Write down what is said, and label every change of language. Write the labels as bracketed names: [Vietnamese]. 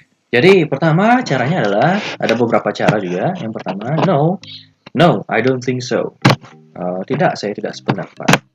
[Indonesian] Jadi pertama caranya adalah ada beberapa cara juga. Yang pertama, [English] no, I don't think so. [Indonesian] Tidak, saya tidak sependapat.